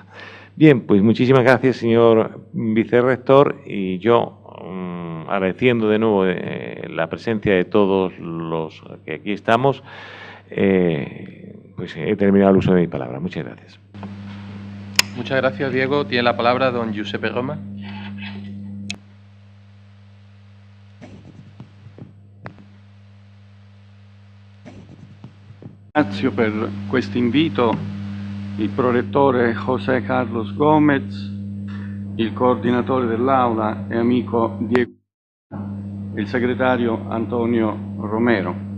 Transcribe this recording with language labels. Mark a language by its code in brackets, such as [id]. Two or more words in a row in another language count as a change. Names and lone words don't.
[es] Bien, pues muchísimas gracias, señor vicerrector, y yo, agradeciendo de nuevo la presencia de todos los que aquí estamos, pues he terminado el uso de mi palabra. Muchas gracias. Muchas gracias, Diego. Tiene la palabra don Giuseppe Roma. [it] Ringrazio per questo invito il prorettore José Carlos Gómez, il coordinatore dell'aula e amico Diego e il segretario Antonio Romero.